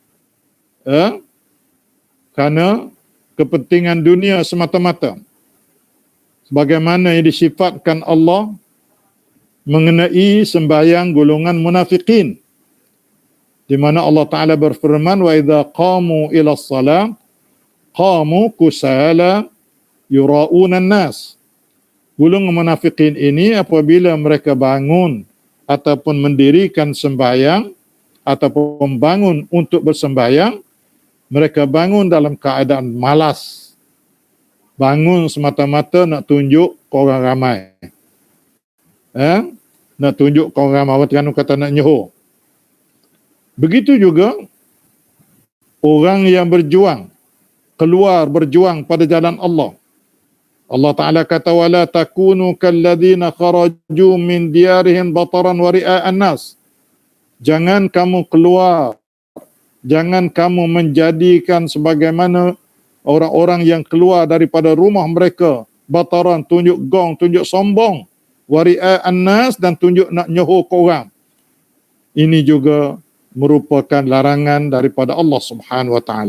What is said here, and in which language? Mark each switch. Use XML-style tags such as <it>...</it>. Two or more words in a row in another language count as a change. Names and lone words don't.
<ms>Kerana kepentingan dunia semata-mata, sebagaimana yang disifatkan Allah mengenai sembahyang golongan munafikin, di mana Allah Ta'ala berfirman,</ms> <ar>وإذا قاموا إلى الصلاة قاموا كسالى يراءون الناس.</ar> <ms>Golongan munafikin ini apabila mereka bangun ataupun mendirikan sembahyang ataupun bangun untuk bersembahyang, mereka bangun dalam keadaan malas. Bangun semata-mata nak tunjuk ke orang ramai. Nak tunjuk ke orang ramai, orang kata nak nyoho. Begitu juga orang yang berjuang, keluar berjuang pada jalan Allah. Allah Ta'ala kata,</ms> <ar>ولا تكونوا كالذين خرجوا من ديارهم بطرا ورئاء الناس.</ar> <ms>Jangan kamu keluar, jangan kamu menjadikan sebagaimana orang-orang yang keluar daripada rumah mereka, bataran, tunjuk gong, tunjuk sombong,</ms> <ar>ورئاء الناس,</ar> <ms>dan tunjuk nak nyoho ke orang. Ini juga merupakan larangan daripada Allah</ms> <ar>سبحانه وتعالى.</ar>